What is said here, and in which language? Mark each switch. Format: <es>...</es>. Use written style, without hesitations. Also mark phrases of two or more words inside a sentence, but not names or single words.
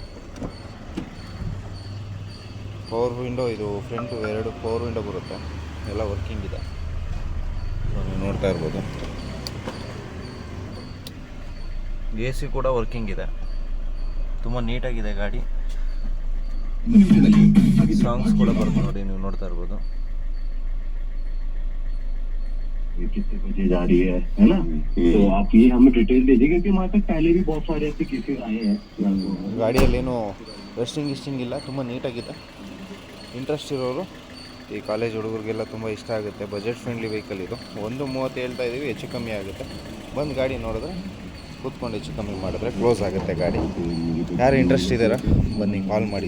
<en>power window,</en> <kn>ಇದು ಫ್ರಂಟು 2</kn> <en>power window</en> <kn>ಬರುತ್ತೆ, ಎಲ್ಲ ವರ್ಕಿಂಗ್ ಇದೆ. ನೀವು ನೋಡ್ತಾ ಇರ್ಬೋದು. AC ಕೂಡ ವರ್ಕಿಂಗ್ ಇದೆ, ತುಂಬ ನೀಟಾಗಿದೆ ಗಾಡಿ. ಸಾಂಗ್ಸ್ ಕೂಡ ಬರುತ್ತೆ ನೋಡಿ, ನೀವು ನೋಡ್ತಾ ಇರ್ಬೋದು.</kn> <hi>कितने बजे जा रही है ना? तो आप ये हमें डिटेल दीजिए, क्योंकि हमारे पास पहले भी बहुत सारे ऐसे केसेस आए हैं.</hi> <kn>ಗಾಡಿಯಲ್ಲೇನು ರೆಸ್ಟಿಂಗ್ ಇಲ್ಲ, ತುಂಬ ನೀಟಾಗಿದೆ. ಇಂಟ್ರೆಸ್ಟ್ ಇರೋರು, ಈ ಕಾಲೇಜ್ ಹುಡುಗರಿಗೆಲ್ಲ ತುಂಬ ಇಷ್ಟ ಆಗುತ್ತೆ.</kn> <en>budget friendly vehicle</en> <kn>ಇದು. 1.30 ಹೇಳ್ತಾ ಇದ್ದೀವಿ, ಹೆಚ್ಚು ಕಮ್ಮಿ ಆಗುತ್ತೆ. ಬಂದು ಗಾಡಿ ನೋಡಿದ್ರೆ ಕೂತ್ಕೊಂಡು ಹೆಚ್ಚು ಕಮ್ಮಿ ಮಾಡಿದ್ರೆ ಕ್ಲೋಸ್ ಆಗುತ್ತೆ ಗಾಡಿ. ಯಾರು ಇಂಟ್ರೆಸ್ಟ್ ಇದ್ದೀರಾ ಬನ್ನಿ, ಕಾಲ್ ಮಾಡಿ.</kn>